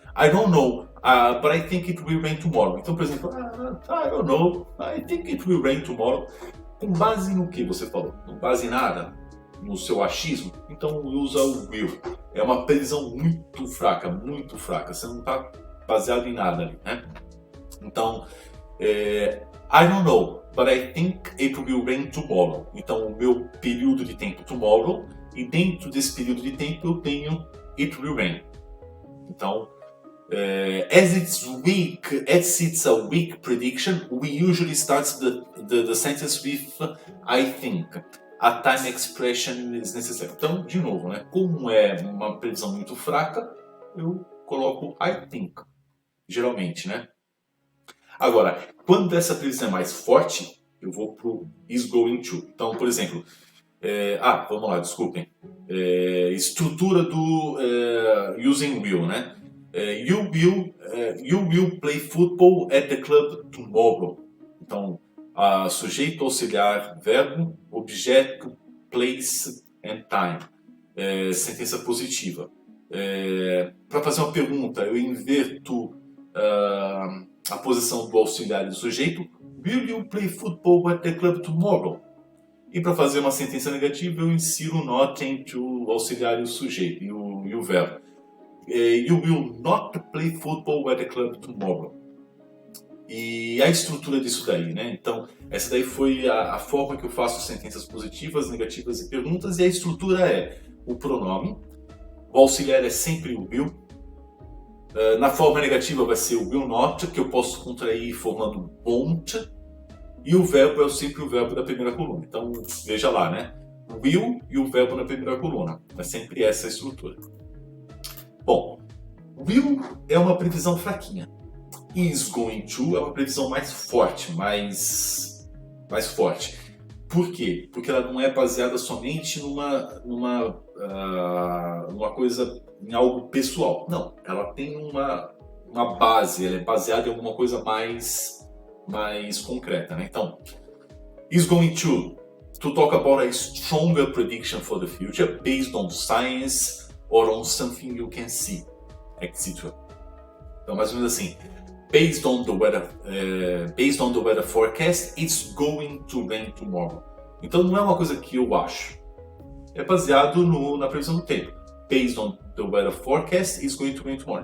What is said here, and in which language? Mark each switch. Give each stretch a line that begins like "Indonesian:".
English: I don't know, but I think it will rain tomorrow.
Portuguese: Então, por exemplo,
English: I don't know, I think it will rain tomorrow.
Portuguese: Com base no que você falou? Com base em nada? No seu achismo? Então, usa o will. É uma previsão muito fraca, muito fraca. Você não está baseado em nada ali, né?
English: Então, I don't know, but I think it will rain tomorrow.
Portuguese: Então, o meu período de tempo tomorrow, e dentro desse período de tempo eu tenho
English: it will rain. Então, as it's a weak prediction, we usually start the sentence with I think. A time expression is necessary.
Portuguese: Então, de novo, né? Como é uma previsão muito fraca, eu coloco
English: I think,
Portuguese: geralmente, né? Agora, quando essa previsão é mais forte, eu vou pro is going to. Então, por exemplo, vamos lá, desculpem. Estrutura do using will, né?
English: You will play football at the club tomorrow.
Portuguese: Então, sujeito, auxiliar, verbo, objeto, place and time. Sentença positiva. Para fazer uma pergunta, eu inverto a posição do auxiliar e do sujeito.
English: Will you play football at the club tomorrow?
Portuguese: E para fazer uma sentença negativa, eu insiro o not entre o auxiliar e o sujeito, e o verbo.
English: You will not play football at the club tomorrow.
Portuguese: E a estrutura disso daí, né? Então, essa daí foi a forma que eu faço sentenças positivas, negativas e perguntas. E a estrutura é o pronome, o auxiliar é sempre o will. Na forma negativa vai ser o will not, que eu posso contrair formando won't. E o verbo é sempre o verbo da primeira coluna. Então, veja lá, né? Will e o verbo na primeira coluna. É sempre essa a estrutura. Bom, will é uma previsão fraquinha. Is going to é uma previsão mais forte, mais forte. Por quê? Porque ela não é baseada somente numa coisa, em algo pessoal. Não, ela tem uma base, ela é baseada em alguma coisa mais concreta, né?
English: Então, is going to talk about a stronger prediction for the future based on science or on something you can see, etc.
Portuguese: Então, mais ou menos assim,
English: based on the weather forecast, it's going to rain tomorrow.
Portuguese: Então, não é uma coisa que eu acho. É baseado na previsão do tempo.
English: Based on the weather forecast, it's going to rain tomorrow.